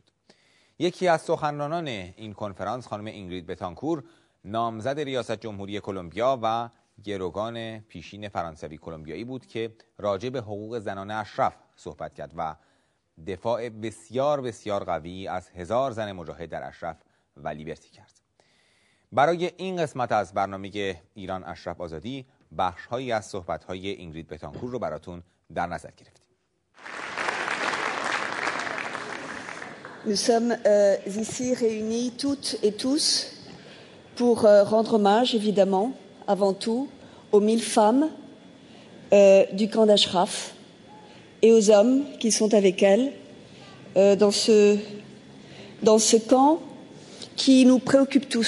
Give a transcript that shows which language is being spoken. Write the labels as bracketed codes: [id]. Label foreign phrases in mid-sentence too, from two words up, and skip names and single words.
[fa] یکی از سخنرانان این کنفرانس، خانم اینگرید بتانکور، نامزد ریاست جمهوری کلمبیا و گروگان پیشین فرانسوی کلمبیایی بود که راجع به حقوق زنان اشرف صحبت کرد و دفاع بسیار بسیار قوی از 1000 زن مجاهد در اشرف و لیبرتی کرد. برای این قسمت از برنامه ایران اشرف آزادی بخش‌هایی از صحبت‌های اینگرید بتانکور رو براتون در نظر گرفتیم. [fr] Nous sommes ici réunis toutes et tous pour rendre hommage, évidemment, avant tout, aux 1000 femmes du camp d'Ashraf et aux hommes qui sont avec elles dans ce camp qui nous préoccupe tous.